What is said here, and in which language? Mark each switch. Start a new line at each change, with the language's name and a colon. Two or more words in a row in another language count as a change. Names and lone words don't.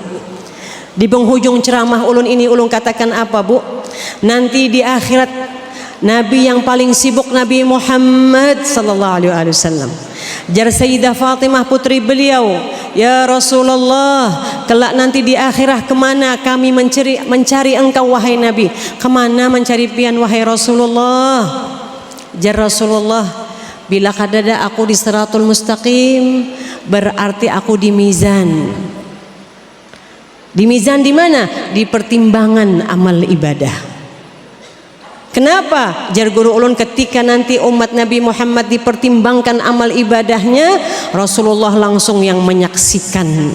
Banjar: Di penghujung ceramah ulun ini ulun katakan apa, Bu? Nanti di akhirat Nabi yang paling sibuk Nabi Muhammad
Arabic: sallallahu alaihi wasallam.
Banjar: Jar Sayyidah Fatimah putri beliau, ya Rasulullah, kelak nanti di akhirat kemana kami mencari engkau wahai Nabi? Kemana mencari pian wahai Rasulullah? Jar Rasulullah, bila kadada aku di
Arabic: siratul mustaqim,
Banjar: berarti aku di mizan. Di mizan di mana? Di pertimbangan amal ibadah. Kenapa? Jar guru ulun, ketika nanti umat Nabi Muhammad dipertimbangkan amal ibadahnya, Rasulullah langsung yang menyaksikan.